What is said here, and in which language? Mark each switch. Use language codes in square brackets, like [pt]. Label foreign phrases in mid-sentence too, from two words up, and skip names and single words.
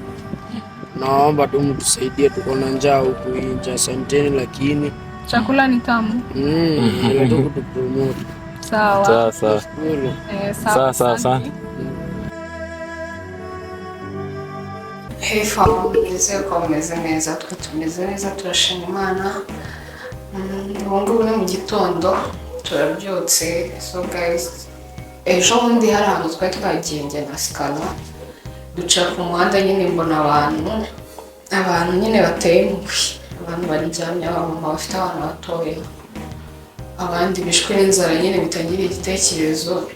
[sw] Naomba tu mtusaidie, tuko na njaa huku nje. Asanteni, lakini chakula ni tamu. Ndio tu kutupromote. Sawa. Sawa. [en] Hey fam, [rw] nizeye ko mumeze neza, twe tumeze neza, turashima Imana. Ubu ngubu ni mu gitondo, turabyutse. [en] So guys, [rw] ejo bundi hari ahantu twari twagiye njye na Scala, duca ku muhanda nyine mbona abantu nyine bateye impuhwe, abantu baryamye, abamama bafite abana batoya, abandi bishwe n'inzara nyine bitagira igitekerezo.